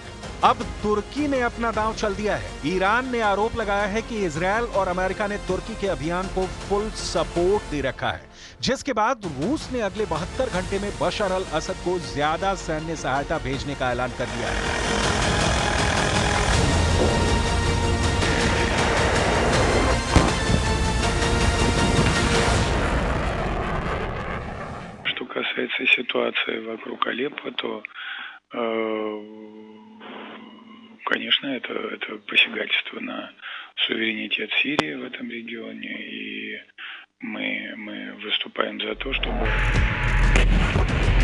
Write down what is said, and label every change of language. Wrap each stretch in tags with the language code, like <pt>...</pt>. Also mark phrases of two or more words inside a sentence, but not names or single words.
<hi>अब तुर्की ने अपना दांव चल दिया है। ईरान ने आरोप लगाया है कि इजरायल और अमेरिका ने तुर्की के अभियान को</hi> <en>full support</en> <hi>दे रखा है, जिसके बाद रूस ने अगले 72 घंटे में बशर अल असद को ज्यादा सैन्य सहायता भेजने का ऐलान कर दिया है।</hi> <ru>Что касается ситуации вокруг Алеппо, то, конечно, это посягательство на суверенитет Сирии в этом регионе, и мы выступаем за то, чтобы</ru>